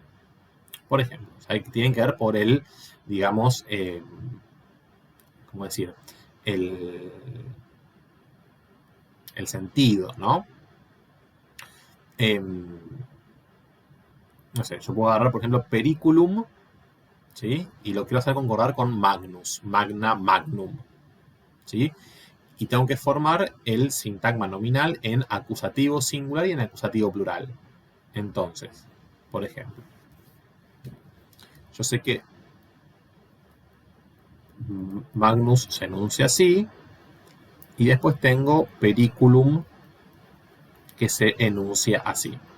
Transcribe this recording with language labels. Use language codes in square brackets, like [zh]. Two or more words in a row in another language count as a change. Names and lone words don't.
[es] Por ejemplo, tienen que ver por el, digamos, ¿cómo decir? El sentido, ¿no? No sé, yo puedo agarrar, por ejemplo, periculum, ¿sí? Y lo quiero hacer concordar con magnus, magna, magnum, ¿sí? Y tengo que formar el sintagma nominal en acusativo singular y en acusativo plural. Entonces, por ejemplo, yo sé que magnus se enuncia así, y después tengo periculum que se enuncia así.